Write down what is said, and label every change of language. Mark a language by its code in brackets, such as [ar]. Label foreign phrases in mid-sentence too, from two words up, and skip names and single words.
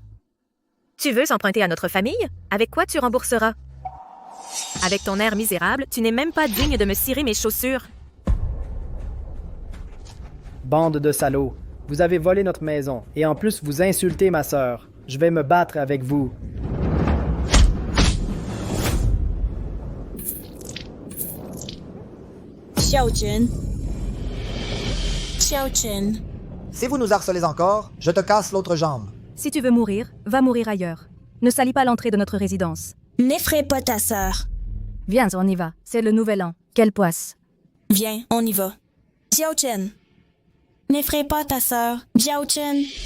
[fr] Tu veux emprunter à notre famille? Avec quoi tu rembourseras? Avec ton air misérable, tu n'es même pas digne de me cirer mes chaussures. Bande de salauds. Vous avez volé notre maison et en plus vous insultez ma sœur. Je vais me battre avec vous. Xiao-Chen. Xiao-Chen. Si vous nous harcelez encore, je te casse l'autre jambe. Si tu veux mourir, va mourir ailleurs. Ne salis pas l'entrée de notre résidence. N'effraie pas ta sœur. Viens, on y va. C'est le Nouvel An. Quelle poisse. Viens, on y va. Xiao-Chen. N'effraie pas ta sœur. Xiao-Chen.